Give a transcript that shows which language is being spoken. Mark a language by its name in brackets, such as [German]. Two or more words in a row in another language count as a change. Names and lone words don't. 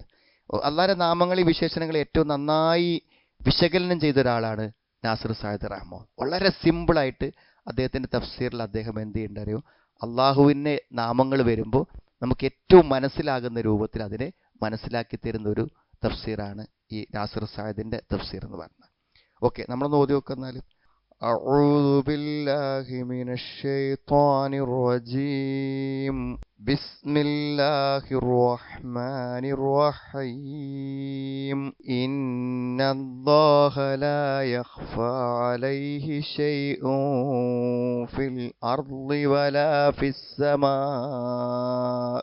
[Malayalam] അള്ളാഹിൻ്റെ നാമങ്ങളെ വിശേഷണങ്ങൾ ഏറ്റവും നന്നായി വിശകലനം ചെയ്ത ഒരാളാണ് നാസിർ സഅദ് റഹ്മാൻ. വളരെ സിമ്പിളായിട്ട് അദ്ദേഹത്തിൻ്റെ തഫ്സീറിൽ അദ്ദേഹം എന്ത് ചെയ്യേണ്ടറിയോ, അള്ളാഹുവിൻ്റെ നാമങ്ങൾ വരുമ്പോൾ നമുക്ക് ഏറ്റവും മനസ്സിലാകുന്ന രൂപത്തിൽ അതിനെ മനസ്സിലാക്കി തരുന്ന ഒരു തഫ്സീറാണ് ഈ നാസിർ സഅദിൻ്റെ തഫ്സീർ എന്ന് പറഞ്ഞത്. ഓക്കെ, നമ്മളൊന്ന് ഓതി നോക്കുന്നാൽ. [Arabic] أعوذ بالله من الشيطان الرجيم. بسم الله الرحمن الرحيم. إن الله لا يخفى عليه شيء في الأرض ولا في السماء.